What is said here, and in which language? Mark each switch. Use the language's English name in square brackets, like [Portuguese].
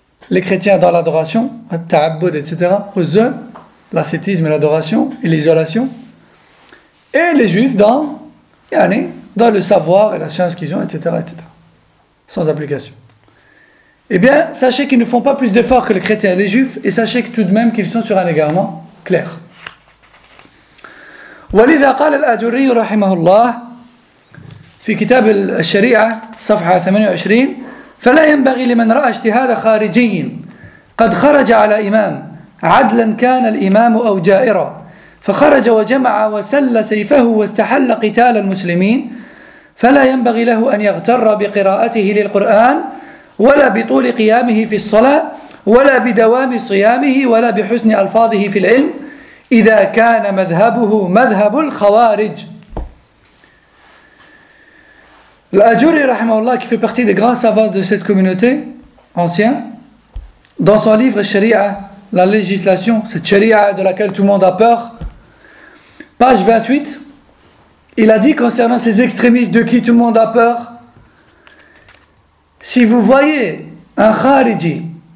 [French] Les chrétiens dans l'adoration, ta'abboud, etc., l'ascétisme et l'adoration, et l'isolation. Et les juifs dans le savoir et la science qu'ils ont, etc., etc. Sans application. Eh bien, sachez qu'ils ne font pas plus d'efforts que les chrétiens et les juifs, et sachez que tout de même qu'ils sont sur un égarement clair. [Arabic] Walidha qala al-Ajuri rahimahullah في كتاب الشريعة صفحة 28 فلا ينبغي لمن رأى اجتهاد خارجي قد خرج على إمام عدلا كان الإمام أو جائرا فخرج وجمع وسل سيفه واستحل قتال المسلمين فلا ينبغي له أن يغتر بقراءته للقرآن ولا بطول قيامه في الصلاة ولا بدوام صيامه ولا بحسن ألفاظه في العلم إذا كان مذهبه مذهب الخوارج. [French] L'Ajuri, rahimahullah, qui fait partie des grands savants de cette communauté ancienne, dans son livre Sharia, la législation, cette Sharia de laquelle tout le monde a peur, page 28, il a dit concernant ces extrémistes de qui tout le monde a peur, si vous voyez un khariji